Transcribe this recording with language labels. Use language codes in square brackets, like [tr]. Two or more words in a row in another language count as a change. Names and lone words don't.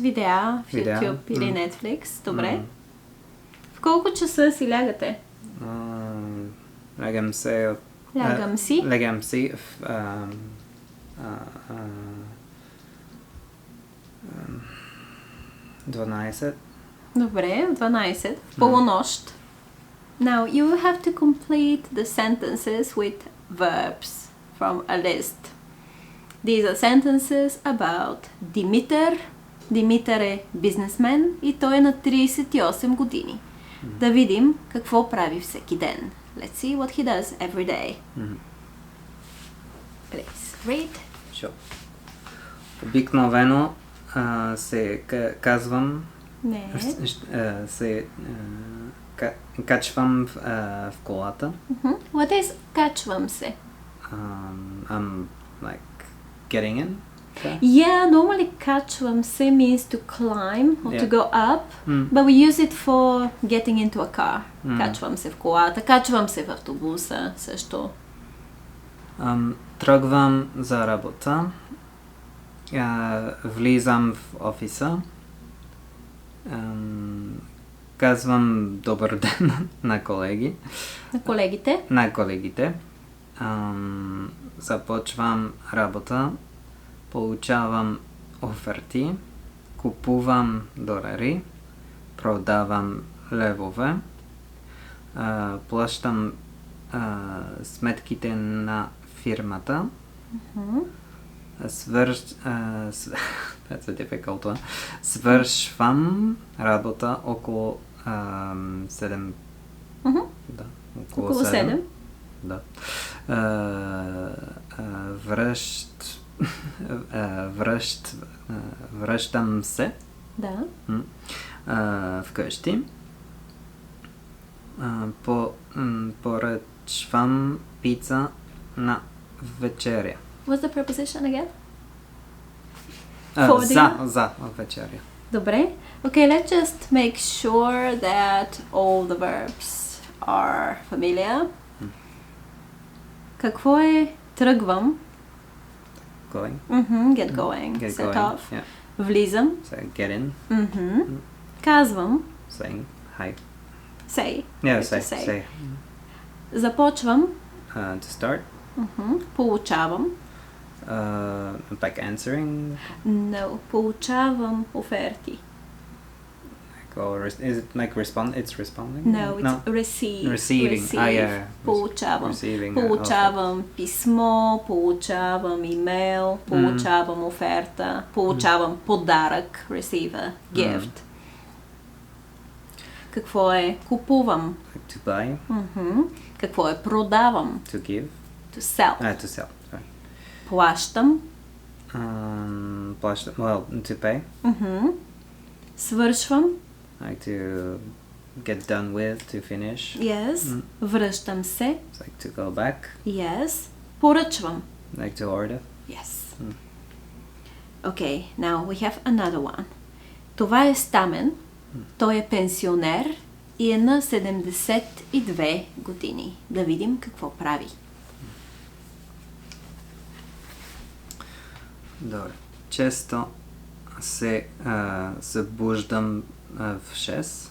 [bg] Видеа в YouTube или Netflix. Добре. В колко часа си лягате? Лягам си в 12. Добре, 12. В полунощ. [en] Now, you will have to complete the sentences with verbs from a list. These are sentences about Димитър. [bg] Димитър е бизнесмен и той е на 38 години. Да видим какво прави всеки ден. [en] Let's see what he does every day. Please read. Sure. [bg] Обикновено се казвам, Не. качвам в колата. [en] What is [bg] качвам се? [en] I'm like getting in. Yeah, normally [bg] качвам се [en] means to climb or to go up, but we use it for getting into a car. [bg] Качвам се в колата, качвам се в автобуса също. Тръгвам за работа. Влизам в офиса. Казвам добър ден на колеги. На колегите. Започвам работа. Получавам оферти. Купувам долари. Продавам левове. Плащам сметките на фирмата. [en] That's a difficult one. [bg] Свършвам работа около 7. Да, около 7. Да. Връщам се. Да. Вкъщи. Поръчвам пица на вечеря. [en] What's the preposition again? [bg] За вечеря. Добре. [en] Okay, let's just make sure that all the verbs are familiar. [bg] Какво е тръгвам? [en] Going. Get going. Get Set going. off. Yeah. [bg] Влизам. [en] So get in. [bg] Казвам. [en] Saying hi. Say. Yeah, To say. [bg] Започвам. [en] To start. [bg] Получавам. [en] Like answering. No. [bg] Получавам оферти. [en] Or is it like respond? It's responding. No, it's receive. Receiving. Yeah. [bg] Получавам. [en] Receiving. [bg] Получавам писмо, получавам имейл, получавам оферта, получавам подарък, [en] receive a gift. [bg] Какво е купувам? [en] To buy. [bg] Какво е продавам? [en] To give. To sell. To sell. Sorry. [bg] Плащам. [en] Well, to pay. [bg] Свършвам. [en] Like to get done with, to finish. Yes. [bg] Връщам се. [en] It's like to go back. [bg] Yes. Поръчвам. [en] Like to order. Yes. Okay, now we have another one. [bg] Това е Стамен. Той е пенсионер и е на 72 години. Да видим какво прави. Добре. Често се събуждам в 6.